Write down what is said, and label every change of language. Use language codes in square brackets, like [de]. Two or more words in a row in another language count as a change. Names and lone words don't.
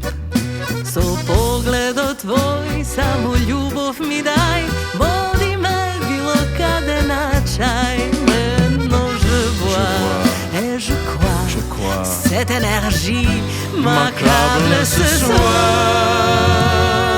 [hr] So pogledo tvoj samo ljubav mi daj, vodi me bilo kada na čaj. [fr] Maintenant je vois et je crois cette énergie m'accable ce soir.